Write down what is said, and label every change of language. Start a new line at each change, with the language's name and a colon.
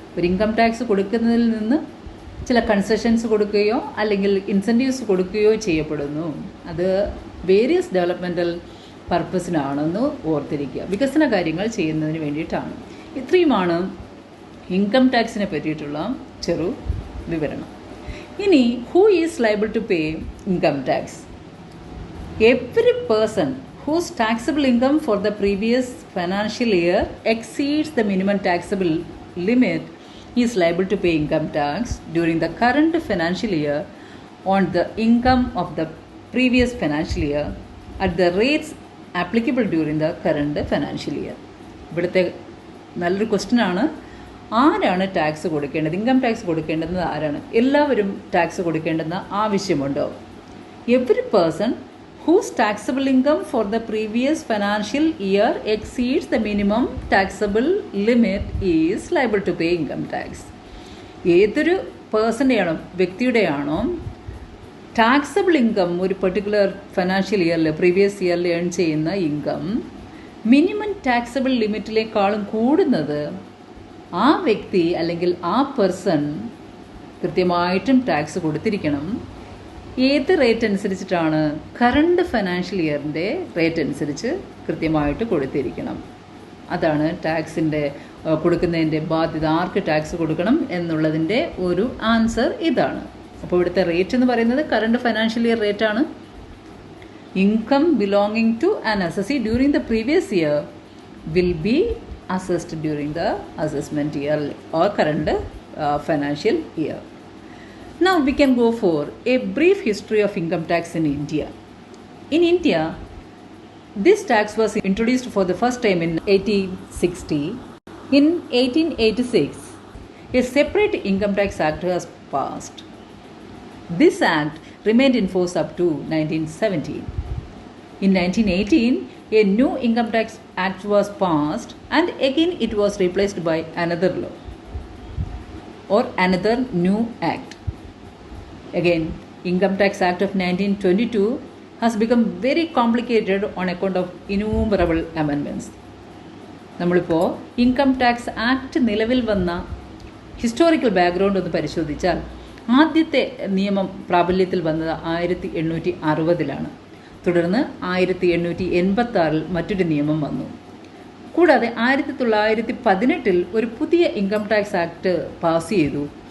Malayalam: ഒരു income tax കൊടുക്കുന്നതിൽ നിന്ന് ചില കൺസെഷൻസ് കൊടുക്കുകയോ അല്ലെങ്കിൽ ഇൻസെൻറ്റീവ്സ് കൊടുക്കുകയോ ചെയ്യപ്പെടുന്നു. അത് വേരിയസ് ഡെവലപ്മെൻറ്റൽ പർപ്പസിനാണെന്ന് ഓർത്തിരിക്കുക, വികസന കാര്യങ്ങൾ ചെയ്യുന്നതിന് വേണ്ടിയിട്ടാണ്. ഇത്രയുമാണ് ഇൻകം ടാക്സിനെ പറ്റിയിട്ടുള്ള ചെറു വിവരണം.
English: ഇനി who is liable to pay income tax? Every person whose taxable income for the previous financial year exceeds the minimum taxable limit is liable to pay income tax during the current financial year on the income of the previous financial year at the rates applicable during the current financial year.
Malayalam: ഇവിടുത്തെ നല്ലൊരു question ആണ്, ആരാണ് tax കൊടുക്കേണ്ടത്? Income tax കൊടുക്കേണ്ടത് ആരാണ്? എല്ലാവരും tax കൊടുക്കേണ്ടെന്ന ആവശ്യമുണ്ടോ?
English: Every person whose taxable income for the previous financial year exceeds the minimum taxable limit is liable to pay income tax.
Malayalam: ഏതൊരു പേഴ്സൻ്റെയാണോ വ്യക്തിയുടെയാണോ ടാക്സബിൾ ഇൻകം ഒരു പെർട്ടിക്കുലർ ഫിനാൻഷ്യൽ ഇയറിൽ പ്രീവിയസ് ഇയറിൽ ഏൺ ചെയ്യുന്ന ഇൻകം മിനിമം ടാക്സബിൾ ലിമിറ്റിലേക്കാളും കൂടുന്നത്, ആ വ്യക്തി അല്ലെങ്കിൽ ആ പേഴ്സൺ കൃത്യമായിട്ടും ടാക്സ് കൊടുത്തിരിക്കണം. ഏത് റേറ്റ് അനുസരിച്ചിട്ടാണ്? കറണ്ട് ഫിനാൻഷ്യൽ ഇയറിൻ്റെ റേറ്റ് അനുസരിച്ച് കൃത്യമായിട്ട് കൊടുത്തിരിക്കണം. അതാണ് ടാക്സിൻ്റെ കൊടുക്കുന്നതിൻ്റെ ബാധ്യത. ആർക്ക് ടാക്സ് കൊടുക്കണം എന്നുള്ളതിൻ്റെ ഒരു ആൻസർ ഇതാണ്. അപ്പോൾ ഇവിടുത്തെ റേറ്റ് എന്ന് പറയുന്നത് കറണ്ട് ഫിനാൻഷ്യൽ ഇയർ റേറ്റാണ്.
English: income belonging to an assessee during the previous year will be assessed during the assessment year or current financial year. Now we can go for a brief history of income tax in India. In India, this tax was introduced for the first time in 1860. In 1886, a separate income tax act was passed. This act remained in force up to 1917. In 1918, a new income tax act was passed, and again it was replaced by another law or another new act. Again, Income Tax Act of 1922 has become very complicated on account of innumerable amendments.
Malayalam: നമ്മളിപ്പോൾ income tax act നിലവിൽ വന്ന historical background ഒന്ന് പരിശോധിച്ചാൽ ആദ്യത്തെ നിയമം പ്രാബല്യത്തിൽ വന്നത് 1860-ലാണ്. തുടർന്ന് 1886 മറ്റൊരു നിയമം വന്നു. കൂടാതെ 1918 ഒരു പുതിയ ഇൻകം ടാക്സ് ആക്ട് പാസ് ചെയ്തു.